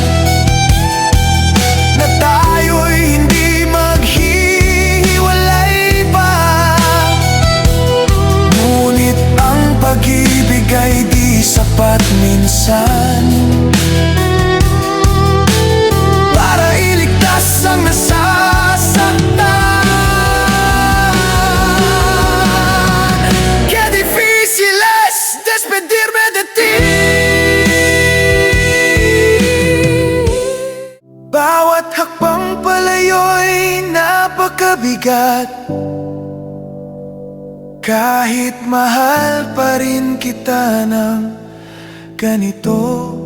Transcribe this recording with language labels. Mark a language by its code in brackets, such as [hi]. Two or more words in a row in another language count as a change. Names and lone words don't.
[tl] na tayo'y hindi maghihiwalay pa, ngunit ang pag-ibig ay di sapat minsan para iligtas ang nasasaktan. [es] Qué difícil es despedirme de ti. [tl] Bawat hakbang palayo'y napakabigat, kahit mahal pa rin kita ng ganito.